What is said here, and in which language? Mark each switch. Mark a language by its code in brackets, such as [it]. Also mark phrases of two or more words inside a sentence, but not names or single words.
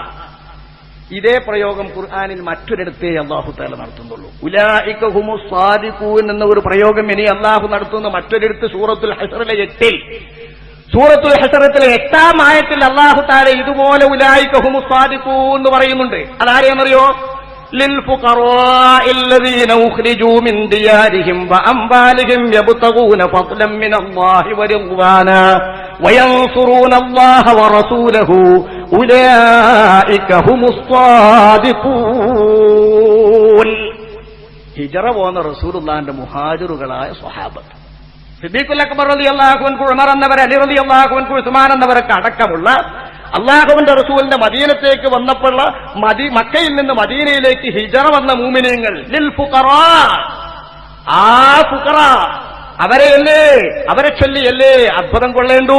[ml] ഇതേ പ്രയോഗം ഖുർആനിൽ മറ്റൊരിടത്തേ [ar] الله تعالى [ml] നടത്തുന്നുള്ളൂ. [ar] أولئك هم الصادقون [ml] എന്ന ഒരു പ്രയോഗം ഇനി അല്ലാഹു നടത്തുന്ന മറ്റൊരിടത്ത് സൂറത്തുൽ ഹശ്റിലെ 8-ൽ, സൂറത്തുൽ ഹശ്റിലെ 8-ാം ആയത്തിൽ [ar] الله تعالى [ml] ഇതുപോലെ [ar] أولئك هم الصادقون [ml] എന്ന് പറയുന്നുണ്ട്. അതാരെയെന്നറിയോ? [ar] للفقراء الذين أخرجوا من ديارهم وأموالهم يبتغون فضلا من الله ورضوانا وينصرون الله ورسوله أولئك هم الصادقون. [ml] ഹിജറ പോന്ന റസൂലുള്ളാഹിന്റെ മുഹാജിറുകളായ സ്വഹാബത്ത്, സിദ്ദീഖുൽ അക്ബർ [ar] رضي الله عنه, [ml] ഉമർ എന്നവർ, അലി [ar] رضي الله عنه, [ml] ഉസ്മാൻ എന്നവരൊക്കെ അടക്കമുള്ള അള്ളാഹുവിന്റെ റസൂലിന്റെ മദീനത്തേക്ക് വന്നപ്പോൾ മക്കയിൽ നിന്ന് മദീനയിലേക്ക് ഹിജറ വന്ന മൂമിനീങ്ങൾ, [ar] للفقراء, [ml] ആ ഫുഖറ അവരെ ചൊല്ലിയല്ലേ അത്ഭുതം കൊള്ളേണ്ടു.